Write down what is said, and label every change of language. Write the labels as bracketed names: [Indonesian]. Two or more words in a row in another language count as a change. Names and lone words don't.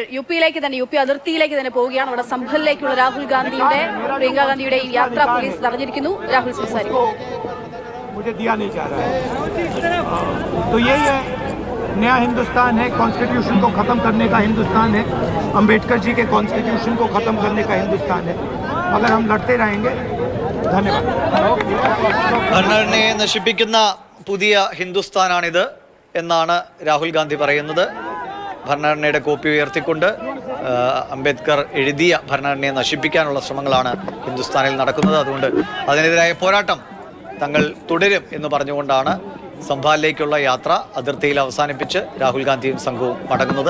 [Malayalam] യു പിയിലേക്ക് തന്നെ യു പി അതിർത്തിയിലേക്ക് തന്നെ പോവുകയാണ്. അവിടെ സംഭലിലേക്കുള്ള രാഹുൽ ഗാന്ധിയുടെ പ്രിയങ്ക ഗാന്ധിയുടെ ഈ യാത്ര പോലീസ് തടഞ്ഞിരിക്കുന്നു. രാഹുൽ സംസാരിക്കും. [Hindi] मुझे दिया नहीं जा रहा है तो यही है नया हिंदुस्तान है कॉन्स्टिट्यूशन को ख़त्म करने का हिंदुस्तान है अंबेडकर जी के कॉन्स्टिट्यूशन को ख़त्म करने का हिंदुस्तान है अगर हम लड़ते रहेंगे धन्यवाद [Malayalam] ഭരണഘടനയെ നശിപ്പിക്കുന്ന പുതിയ ഹിന്ദുസ്ഥാനാണിത് എന്നാണ് രാഹുൽ ഗാന്ധി പറയുന്നത്. ഭരണഘടനയുടെ കോപ്പി ഉയർത്തിക്കൊണ്ട് അംബേദ്കർ എഴുതിയ ഭരണഘടനയെ നശിപ്പിക്കാനുള്ള ശ്രമങ്ങളാണ് ഹിന്ദുസ്ഥാനിൽ നടക്കുന്നത്. അതുകൊണ്ട് അതിനെതിരായ പോരാട്ടം തങ്ങൾ തുടരും എന്ന് പറഞ്ഞുകൊണ്ടാണ് സംഭാലിലേക്കുള്ള യാത്ര അതിർത്തിയിൽ അവസാനിപ്പിച്ച് രാഹുൽ ഗാന്ധിയും സംഘവും മടങ്ങുന്നത്.